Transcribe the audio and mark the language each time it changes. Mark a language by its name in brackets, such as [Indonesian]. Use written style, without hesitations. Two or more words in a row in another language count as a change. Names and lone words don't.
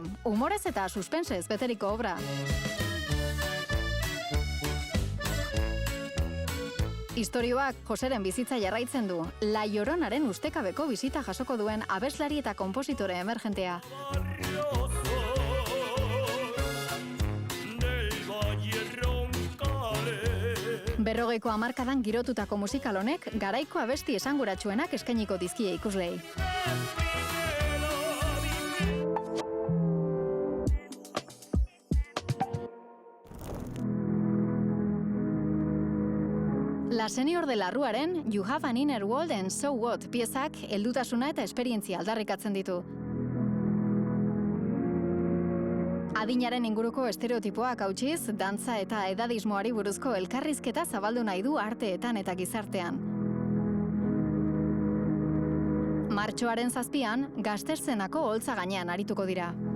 [Basque] Humorez eta suspensez beteriko obra. Istorioak Joseren bizitza jarraitzen du, La Lloronaren ustekabeko bizita jasoko duen abeslari eta konpositore emergentea. Berrogeiko hamarkadan girotutako musikal honek garaiko abesti esanguratsuenak eskainiko dizkie ikuslei. La Senior de la Ruaren You Have an Inner World and So What piezak heldutasuna eta esperientzia aldarrikatzen ditu. Adinaren inguruko estereotipoak hautsiz, dantza eta edadismoari buruzko elkarrizketa zabaldu nahi du arteetan eta gizartean. Martxoaren 7an, Gazterzenako holtza gainean arituko dira.